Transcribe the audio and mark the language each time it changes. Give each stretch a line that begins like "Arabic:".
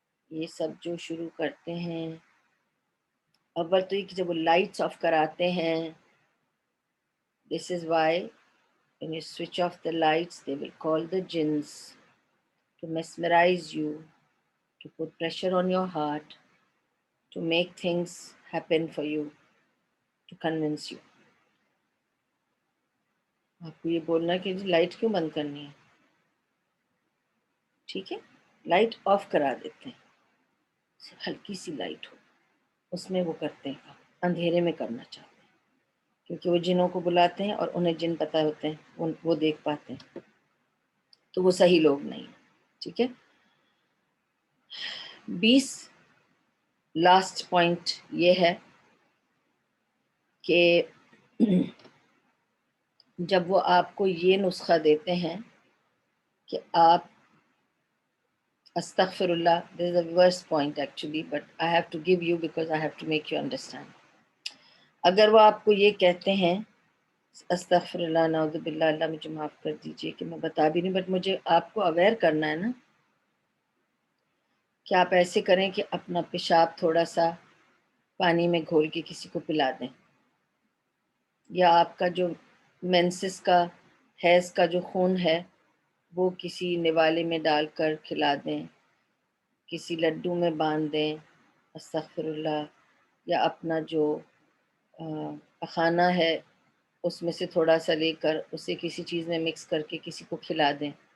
Urdu: یہ سب جو شروع کرتے ہیں، اول تو یہ کہ جب وہ لائٹس آف کراتے ہیں،
English: this is why when you switch off the lights they will call the jinns to mesmerize you, to put pressure on your heart, to make things happen for you, to convince you.
Urdu: آپ کو یہ بولنا کہ light کیوں بند کرنی ہے، ٹھیک ہے، لائٹ آف کرا دیتے ہیں، ہلکی سی لائٹ ہو، اس میں وہ کرتے ہیں، اندھیرے میں کرنا چاہتے ہیں، کیونکہ وہ جنوں کو بلاتے ہیں اور انہیں جن پتہ ہوتے ہیں، وہ دیکھ پاتے ہیں. تو وہ صحیح لوگ نہیں ہیں. ٹھیک ہے. 20 لاسٹ پوائنٹ یہ ہے کہ جب وہ آپ کو یہ نسخہ دیتے ہیں کہ آپ استغفر اللہ,
English: this is a worst point actually, but I have to give you because I have to make you understand.
Urdu: اگر وہ آپ کو یہ کہتے ہیں استغفر اللہ نعوذ باللہ, اللہ مجھے معاف کر دیجئے کہ میں بتا بھی نہیں, بٹ مجھے آپ کو اویئر کرنا ہے نا, کہ آپ ایسے کریں کہ اپنا پیشاب تھوڑا سا پانی میں گھول کے کسی کو پلا دیں, یا آپ کا جو مینسس کا حیض کا جو خون ہے وہ کسی نوالے میں ڈال کر کھلا دیں, کسی لڈو میں باندھ دیں استغفر اللہ, یا اپنا جو پخانہ ہے اس میں سے تھوڑا سا لے کر اسے کسی چیز میں مکس کر کے کسی کو کھلا دیں.